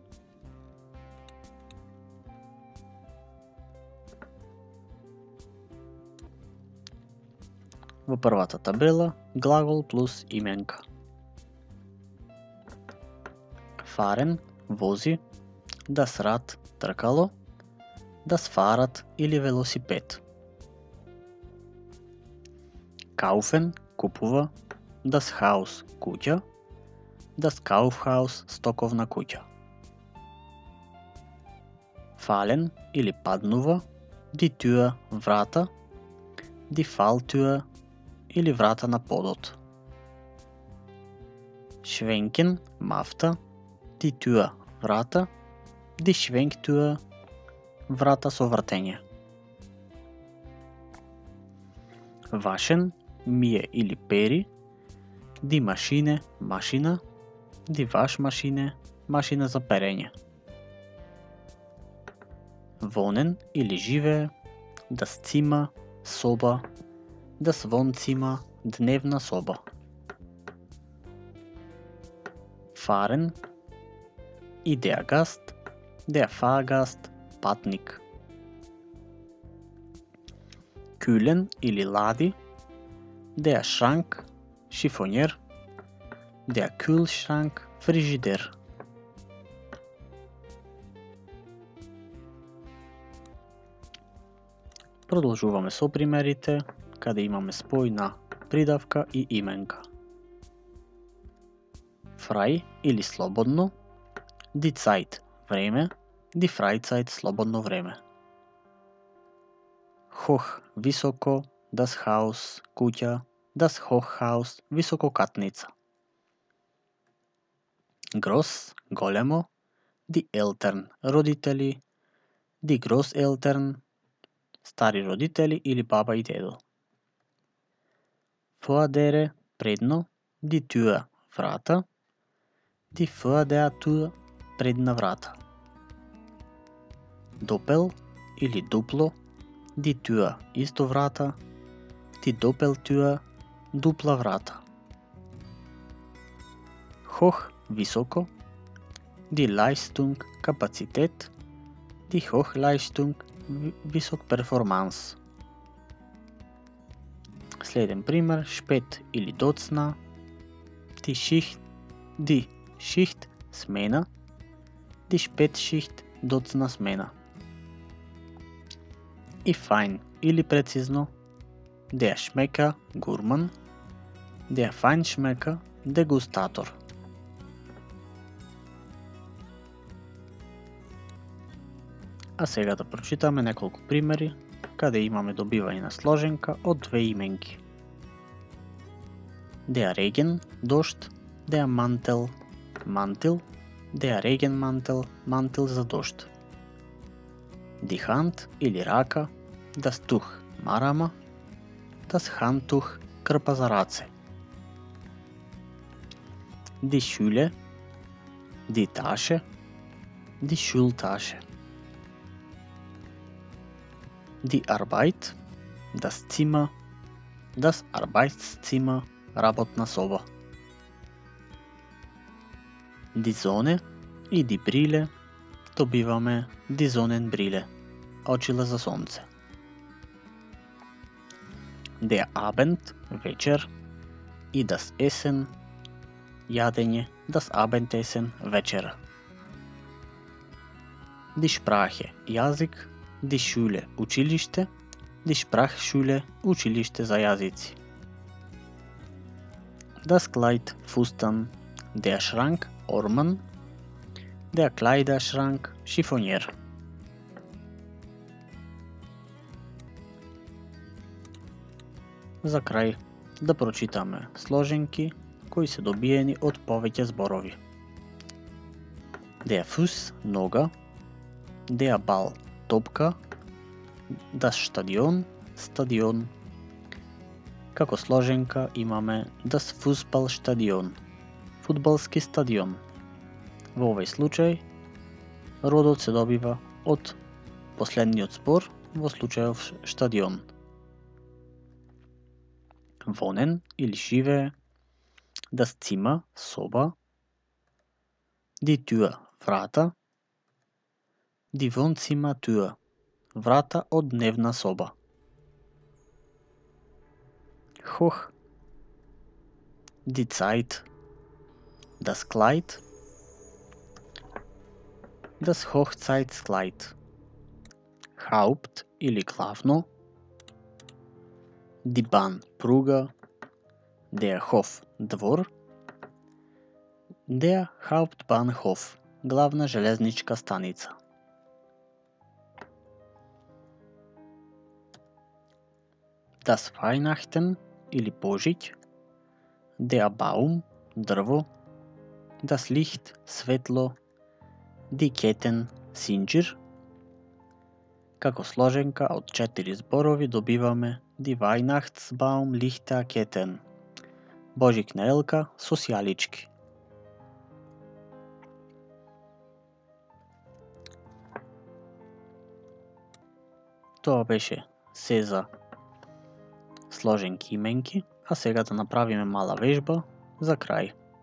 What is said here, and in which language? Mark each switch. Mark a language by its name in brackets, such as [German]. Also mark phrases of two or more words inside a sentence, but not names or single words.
[Macedonian] Во првата табела глагол плюс именка. Фарен вози, [German] das Rad тркало, das Fahrrad [Macedonian] или велосипед. Kaufen купува, [German] das Haus куќа, das Kaufhaus [Macedonian] стоковна куќа. Fallen или паднува, [German] die Tür [Macedonian] врата, [German] die Falltür [Macedonian] или врата на подот. Schwenken мафта, [German] die Tür [Macedonian] врата, [German] die Schwenktür [Macedonian] врата со вртење. Waschen мие или пери, [German] die Maschine [Macedonian] машина, [German] die Waschmaschine [Macedonian] машина за перење. Wohnen или живее, [German] das Zimmer соба, das Wohnzimmer [Macedonian] дневна соба. [German] Fahren и der Gast, der Fahrgast патник. [Macedonian] Kühlen или лади, [German] der Schrank шифонер, der Kühlschrank фрижидер. [Macedonian] Продолжуваме со примерите, каде имаме спој на придавка и именка. Frei или слободно, [German] die Zeit време, die Freizeit [Macedonian] слободно време. [German] Hoch високо, das Haus куќа, das Hochhaus висококатница. [Macedonian] Groß големо, [German] die Eltern [Macedonian] родители, [German] die Großeltern [Macedonian] стари родители или баба и дедо. Vorderre предно, [German] die Tür врата, die Vordertür [Macedonian] предна врата. Допел или дупло, [German] die Tür [Macedonian] исто врата, [German] die Doppeltür [Macedonian] дупла врата. [German] Hoch високо, die Leistung капацитет, die Hochleistung [Macedonian] висок перформанс. Следен пример, шпет или доцна, [German] die Schicht смена, die Spätschicht [Macedonian] доцна смена. И fein или прецизно, [German] der Schmecker гурман, der Feinschmecker дегустатор. А сега да прочитаме неколку примери, каде имаме добивање на сложенка од две именки. Der Regen, дожд, der Mantel, мантил, der Regenmantel, [Macedonian] мантил за дожд. [German] Die Hand [Macedonian] или рака, [German] das Tuch, марама, das Handtuch, [Macedonian] крпа за раце. [German] Die Schule, die Tasche, die Schultasche. Die Arbeit, das Zimmer, das Arbeitszimmer, [Macedonian] работна соба. [German] Die Sonne и die Brille, добиваме die Sonnenbrille, [Macedonian] очила за сонце. [German] Der Abend, [Macedonian] вечер, и [German] das Essen, [Macedonian] јадење, [German] das Abendessen, [Macedonian] вечера. [German] Die Sprache, јазик, die Schule, училиште, die Sprachschule, [Macedonian] училиште за јазици. [German] Das Kleid, фустан, der Schrank, орман, der Kleiderschrank, [Macedonian] шифонер. За крај, да прочитаме сложенки кои се добиени од повеќе зборови. [German] Der Fuß, нога, der Ball, топка, das Stadion, [Macedonian] стадион. Како сложенка имаме [German] das Fußballstadion, [Macedonian] фудбалски стадион. Во овој случај, родот се добива од последниот збор во случајов стадион. вонен или живее, [German] das Zimmer, соба, die Tür, врата, die Wohnzimmertür, [Macedonian] врата от дневна соба. [German] Hoch, die Zeit, das Kleid, das Hochzeitskleid. [Macedonian] Haupt или главно, [German] die Bahn, пруга, der Hof, двор, der Hauptbahnhof, [Macedonian] главна железничка станица. [German] Das Weihnachten [Macedonian] или Божич, [German] der Baum, дърво, das Licht, светло, die Ketten, [Macedonian] синджир. Како сложенка од 4 зборови добиваме [German] die Weihnachtsbaum Lichterketten, [Macedonian] Божикна елка со сјалички. Тоа беше се за сложенки именки, а сега да направиме мала вежба за крај.